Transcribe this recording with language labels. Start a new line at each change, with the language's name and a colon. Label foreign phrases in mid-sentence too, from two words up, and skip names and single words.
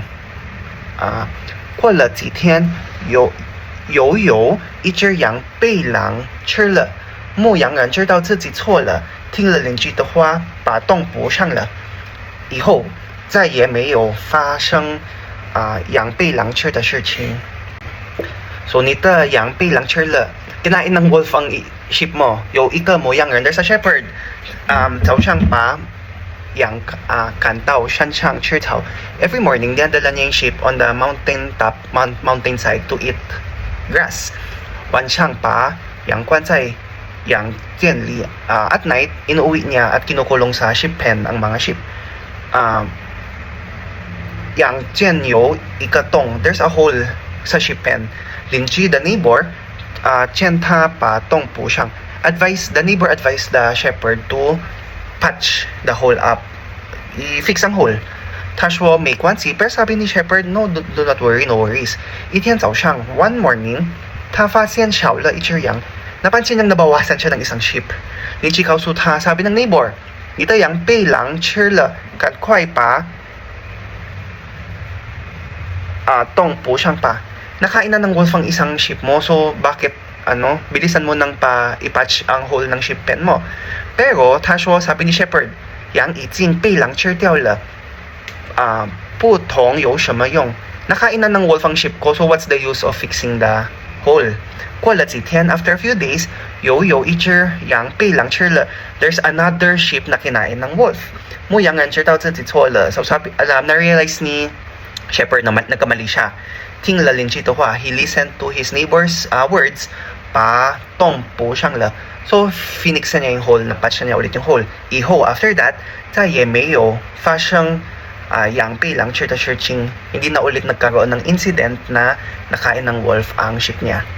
Chinese: 过了几天，有一只羊被狼吃了，牧羊人知道自己错了。听了邻居的话，把洞补上了，以后再也没有发生羊被狼吃的事情。So, 你的羊被狼吃了，
Filipino: kinain ng wolf ang sheep mo.
Chinese: 有一个牧羊人
English: there's a shepherd.
Chinese: 早上把羊赶到山上吃草.
English: Every morning,
Filipino: dinadala niya yung sheep
English: on the mountain side to eat grass.
Chinese: 晚上把羊关在羊圈里.
English: At night,
Filipino: inuwi niya at kinukulong sa
English: sheep pen
Filipino: ang mga sheep.
Chinese: 羊圈有一个洞,
English: there's a hole
Filipino: sa
English: sheep pen.
Chinese: 邻居
English: the neighbor
Chinese: 劝他把洞补上.
English: The neighbor advised the shepherd to patch the hole up,
Filipino: i-fix ang hole.
Chinese: 他说没关系,
Filipino: pero sabi ni shepherd,
English: no, do not worry, no worries.
Chinese: 一天早上
English: one morning,
Chinese: 他发现少了一只羊.
Filipino: Napansin niyang nabawasan siya ng isang sheep.
Chinese: 邻居告诉他,
Filipino: sabi ng neighbor,
Chinese: 你的羊被狼吃了，赶快把洞补上吧.
Filipino: Nakain na ng wolf ang isang sheep mo, so bakit bilisan mo nang i-patch ang hole ng sheep pen mo. Pero,
Chinese: 他说,
Filipino: sabi ni shepherd,
Chinese: 羊已经被狼吃掉了，不同有什么用?
Filipino: Nakain na ng wolf ang sheep ko,
English: so what's the use of fixing the hole?
Chinese: 过了几天,
English: after a few days,
Chinese: 有一只羊被狼吃了.
English: There's another sheep
Filipino: na kinain ng
English: wolf.
Chinese: 牧羊人知道自己错了,
Filipino: so na-realize ni shepherd na nagkamali siya.
Chinese: 听了邻居的话,
English: he listened to his neighbor's words,
Chinese: 把洞补上了.
Filipino: So, finix na niya yung hole, napatch na niya ulit yung hole.
Chinese: 以后,
English: after that,
Chinese: 再也没有发生羊被狼吃的事情.
Filipino: Hindi na ulit nagkaroon ng incident na nakain ng wolf ang sheep niya.